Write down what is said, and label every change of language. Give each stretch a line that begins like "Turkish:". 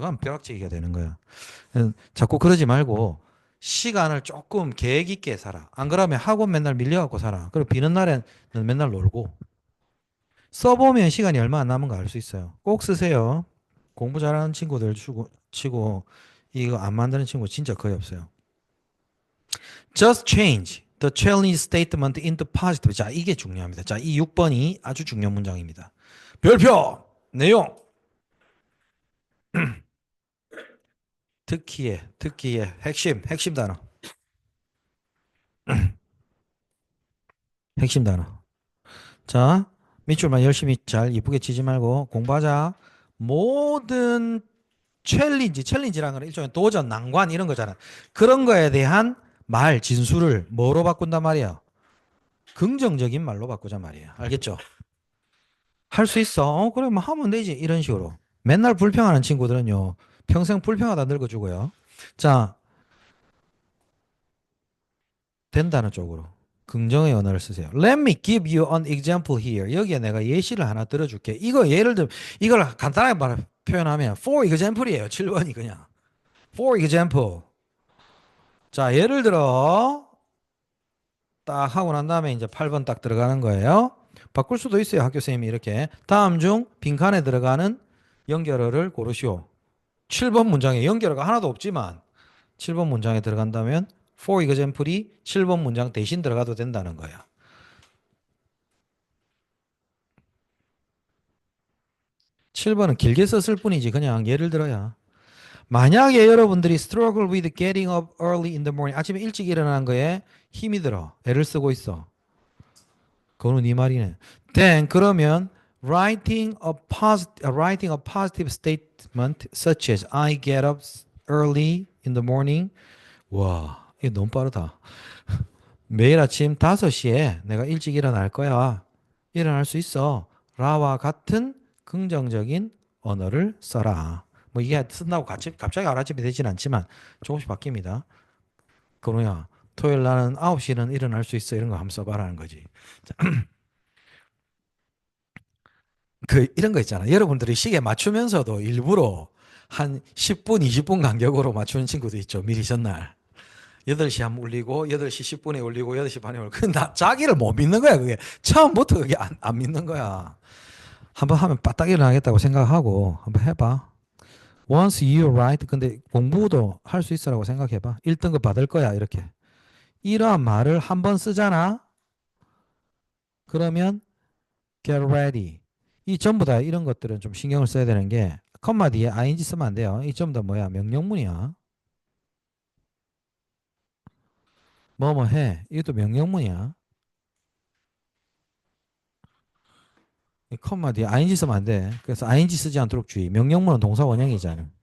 Korean: 그럼 벼락치기가 되는 거야. 자꾸 그러지 말고 시간을 조금 계획 있게 살아. 안 그러면 학원 맨날 밀려갖고 살아. 그리고 비는 날에는 맨날 놀고. 써보면 시간이 얼마 안 남은 거 알 수 있어요. 꼭 쓰세요. 공부 잘하는 친구들 치고 이거 안 만드는 친구 진짜 거의 없어요.
English: Just change the challenge statement into positive.
Korean: 자, 이게 중요합니다. 자, 이 6번이 아주 중요한 문장입니다. 별표! 내용! 특기의 핵심 단어. 핵심 단어. 자, 밑줄만 열심히 잘 이쁘게 치지 말고 공부하자. 모든 챌린지라는 건 일종의 도전, 난관 이런 거잖아. 그런 거에 대한 말, 진술을 뭐로 바꾼단 말이야? 긍정적인 말로 바꾸자 말이야. 알겠죠? 할 수 있어. 그래, 뭐 하면 되지. 이런 식으로. 맨날 불평하는 친구들은요, 평생 불평하다 늙어주고요. 자, 된다는 쪽으로. 긍정의 언어를 쓰세요.
English: Let me give you an example here.
Korean: 여기에 내가 예시를 하나 들어줄게. 이거 예를 들면 이걸 간단하게 표현하면
English: for example
Korean: 이에요. 7번이 그냥.
English: For example.
Korean: 자, 예를 들어 딱 하고 난 다음에 이제 8번 딱 들어가는 거예요. 바꿀 수도 있어요. 학교 선생님이 이렇게. 다음 중 빈칸에 들어가는 연결어를 고르시오. 7번 문장에 연결어가 하나도 없지만 7번 문장에 들어간다면 for example이 7번 문장 대신 들어가도 된다는 거야. 7번은 길게 썼을 뿐이지 그냥 예를 들어야. 만약에 여러분들이
English: struggle with getting up early in the morning
Korean: 아침에 일찍 일어나는 거에 힘이 들어. 애를 쓰고 있어. 그거는 네 말이네.
English: Then
Korean: 그러면
English: writing a positive statement such as I get up early in the morning.
Korean: 와, 이거 너무 빠르다. 매일 아침 5시에 내가 일찍 일어날 거야. 일어날 수 있어. 라와 같은 긍정적인 언어를 써라. 뭐 이게 쓴다고 갑자기 알아집이 되진 않지만 조금씩 바뀝니다. 그러냐. 토요일 나는 9시는 일어날 수 있어. 이런 거 한번 써봐라는 거지. 이런 거 있잖아. 여러분들이 시계 맞추면서도 일부러 한 10분, 20분 간격으로 맞추는 친구도 있죠. 미리 전날. 8시 한번 울리고, 8시 10분에 울리고, 8시 반에 울리고. 나 자기를 못 믿는 거야, 그게. 처음부터 그게 안 믿는 거야. 한번 하면 빠딱 일어나겠다고 생각하고, 한번 해봐.
English: Once you write,
Korean: 근데 공부도 할 수 있으라고 생각해봐. 1등급 받을 거야, 이렇게. 이러한 말을 한번 쓰잖아? 그러면
English: get ready.
Korean: 이 전부 다 이런 것들은 좀 신경을 써야 되는 게 컴마 뒤에 ing 쓰면 안 돼요. 이 전부 다 뭐야? 명령문이야. 뭐뭐 해. 이것도 명령문이야. 이 컴마 뒤에 ing 쓰면 안 돼. 그래서 ing 쓰지 않도록 주의. 명령문은 동사 원형이잖아.